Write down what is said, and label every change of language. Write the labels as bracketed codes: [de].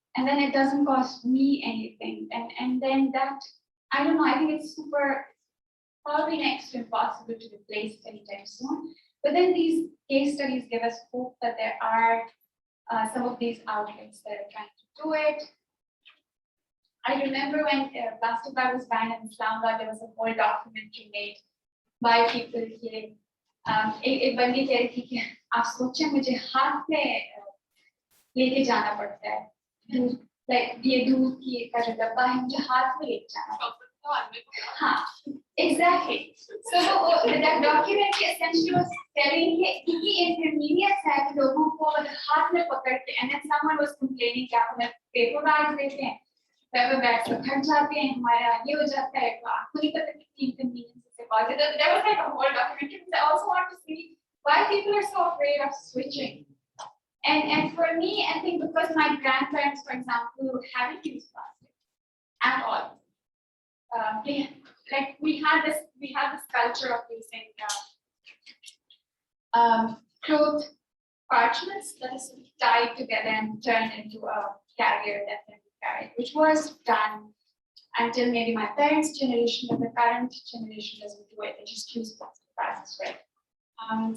[en] And then it doesn't cost me anything. And then that, I don't know, I think it's probably next to impossible to replace anytime soon. But then these case studies give us hope that there are some of these outlets that are trying to do it. I remember when plastic bag was banned in Islamabad, there was a whole documentary made by people here. [hi] एक बंदी कह रही थी कि आप सोचें मुझे हाथ में लेके जाना पड़ता है, like ये दूध की का जो डब्बा है मुझे हाथ में लेके जाना पड़ता है. हाँ, exactly. [en] So that documentary essentially was telling [hi] कि inconvenience है कि लोगों को हाथ में पकड़ के, [en] and then someone was complaining [hi] कि आप हमें paper bags देते हैं, paper bags तो फट जाते हैं, हमारा ये हो जाता है, तो आपको नहीं पता कितनी inconvenience से cause है. [en] There was like a whole documentary. I also want to see why people are so afraid of switching. And for me, I think because my grandparents, for example, haven't used plastic at all. We have this culture of using cloth parchments that is tied together and turned into a carrier that can be carried, which was done until maybe my parents' generation, but the current generation doesn't do it. They just use plastic bags, right?